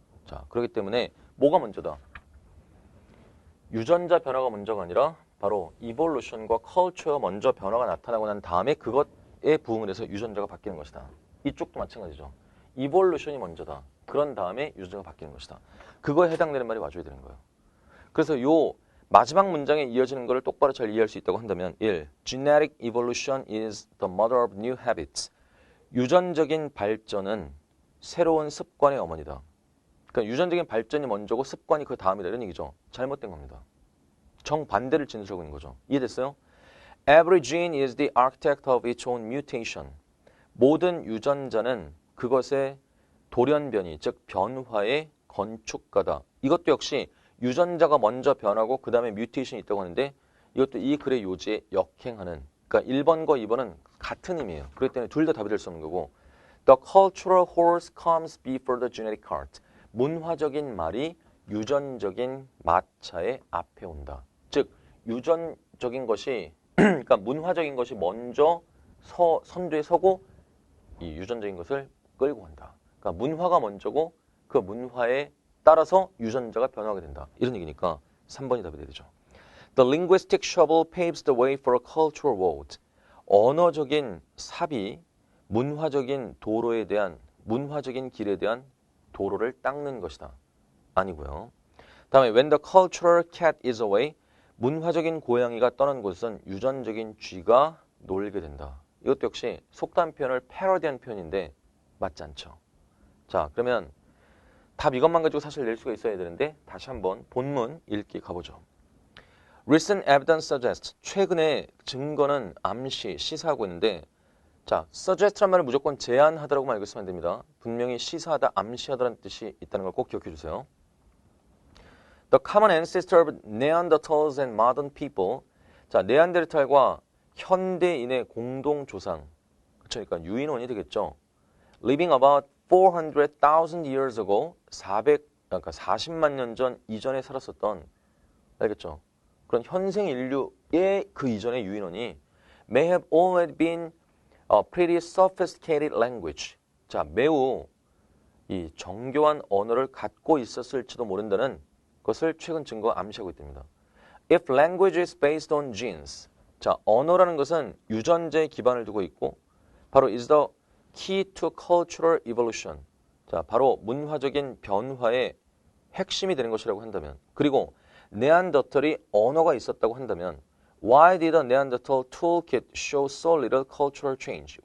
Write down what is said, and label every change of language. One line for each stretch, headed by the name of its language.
Korean: 자, 그렇기 때문에 뭐가 먼저다? 유전자 변화가 먼저가 아니라 바로 이볼루션과 컬처가 먼저 변화가 나타나고 난 다음에 그것에 부응을 해서 유전자가 바뀌는 것이다. 이쪽도 마찬가지죠. 이볼루션이 먼저다. 그런 다음에 유전자가 바뀌는 것이다. 그거에 해당되는 말이 와줘야 되는 거예요. 그래서 요 마지막 문장에 이어지는 것을 똑바로 잘 이해할 수 있다고 한다면 1.
English: Genetic evolution is the mother of new habits.
Korean: 유전적인 발전은 새로운 습관의 어머니다. 그러니까 유전적인 발전이 먼저고 습관이 그 다음이다 이런 얘기죠. 잘못된 겁니다. 정반대를 진술하고 있는 거죠. 이해됐어요?
English: Every gene is the architect of its own mutation.
Korean: 모든 유전자는 그것의 돌연변이, 즉 변화의 건축가다. 이것도 역시 유전자가 먼저 변하고 그 다음에 뮤테이션이 있다고 하는데 이것도 이 글의 요지에 역행하는 그러니까 1번과 2번은 같은 의미예요. 그렇기 때문에 둘 다 답이 될 수 없는 거고
English: The cultural horse comes before the genetic cart.
Korean: 문화적인 말이 유전적인 마차의 앞에 온다. 즉 유전적인 것이 그러니까 문화적인 것이 먼저 선두에 서고 이 유전적인 것을 끌고 간다. 그러니까 문화가 먼저고 그 문화에 따라서 유전자가 변화하게 된다. 이런 얘기니까 3번이 답이 되죠.
English: The linguistic shovel paves the way for a cultural road.
Korean: 언어적인 삽이 문화적인 도로에 대한 문화적인 길에 대한 도로를 닦는 것이다. 아니고요. 다음에
English: when the cultural cat is away.
Korean: 문화적인 고양이가 떠난 곳은 유전적인 쥐가 놀게 된다. 이것도 역시 속담 표현을 패러디한 표현인데 맞지 않죠. 자, 그러면 답 이것만 가지고 사실 낼 수가 있어야 되는데 다시 한번 본문 읽기 가보죠.
English: Recent evidence suggests.
Korean: 최근의 증거는 암시, 시사하고 있는데 자, suggest란 말은 무조건 제안하다라고만 알고 있으면 안 됩니다. 분명히 시사하다, 암시하다라는 뜻이 있다는 걸 꼭 기억해 주세요.
English: The common ancestor of Neanderthals and modern people.
Korean: 자, 네안데르탈과 현대인의 공동 조상. 그쵸? 그러니까 유인원이 되겠죠.
English: Living about 400,000 years ago.
Korean: 그러니까 40만 년 전 이전에 살았었던, 알겠죠? 그런 현생 인류의 그 이전의 유인원이
English: may have already been a pretty sophisticated language.
Korean: 자, 매우 이 정교한 언어를 갖고 있었을지도 모른다는 것을 최근 증거 암시하고 있답니다.
English: If language is based on genes.
Korean: 자, 언어라는 것은 유전자에 기반을 두고 있고 바로
English: is the key to cultural evolution.
Korean: 자, 바로 문화적인 변화의 핵심이 되는 것이라고 한다면, 그리고 네안더털이 언어가 있었다고 한다면
English: Why did the Neanderthal toolkit show so little cultural change?